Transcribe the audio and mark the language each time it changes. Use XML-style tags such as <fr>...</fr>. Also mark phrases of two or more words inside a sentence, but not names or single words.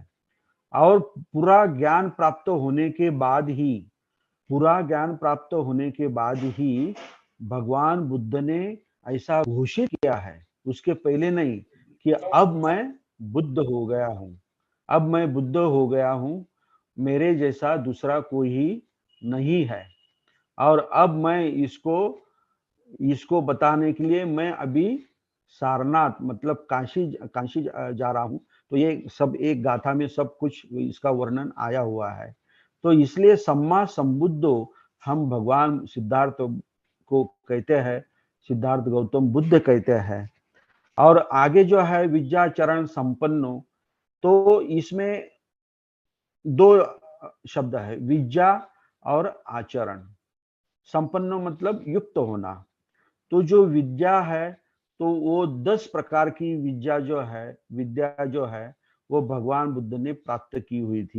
<hi>और पूरा ज्ञान प्राप्त होने के बाद ही, पूरा ज्ञान प्राप्त होने के बाद ही भगवान बुद्ध ने ऐसा घोषित किया है, उसके पहले नहीं, कि अब मैं बुद्ध हो गया हूं, अब मैं बुद्ध हो गया हूं, मेरे जैसा दूसरा कोई ही नहीं है। और अब मैं इसको इसको बताने के लिए मैं अभी सारनाथ मतलब काशी काशी जा रहा हूं। तो ये सब एक गाथा में सब कुछ इसका वर्णन आया हुआ है। तो इसलिए</hi> <pi>सम्मा संबुद्धो</pi> <hi>हम भगवान सिद्धार्थ को कहते हैं, सिद्धार्थ गौतम बुद्ध कहते हैं। और आगे जो है</hi> <pi>विद्याचरण संपन्नो,</pi> <hi>तो इसमें दो शब्द है, विद्या और आचरण। संपन्नो मतलब युक्त होना। तो जो विद्या है, तो वो 10 प्रकार की विद्या जो है, विद्या जो है वो भगवान बुद्ध ने प्राप्त की हुई थी।</hi>